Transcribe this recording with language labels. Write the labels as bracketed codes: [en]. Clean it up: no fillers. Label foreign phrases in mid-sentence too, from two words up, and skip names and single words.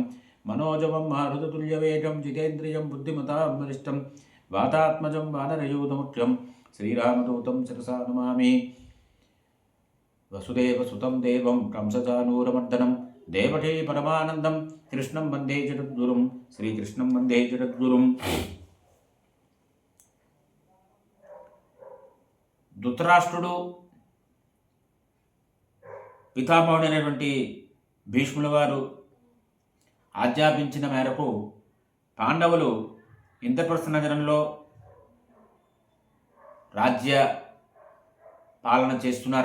[sa] मनोजवं मारुततुल्यवेगं जितेन्द्रियं बुद्धिमतां वरिष्ठं वातात्मजं वानरयूथमुख्यं श्रीरामदूतं शिरसा नमामि। वसुदेवसुतं देवं कंसचानूरमर्दनं देवकी परमानन्दं कृष्णं वन्दे जगद्गुरुं श्रीकृष्णं वन्दे जगद्गुरुं। [te] ధృతరాష్ట్రుడు పితామహుడైనటువంటి భీష్ముల వారు ఆజ్ఞాపించిన మేరకు పాండవులు ఇంద్రప్రస్థ నగరంలో రాజ్య పాలన చేస్తున్నారు.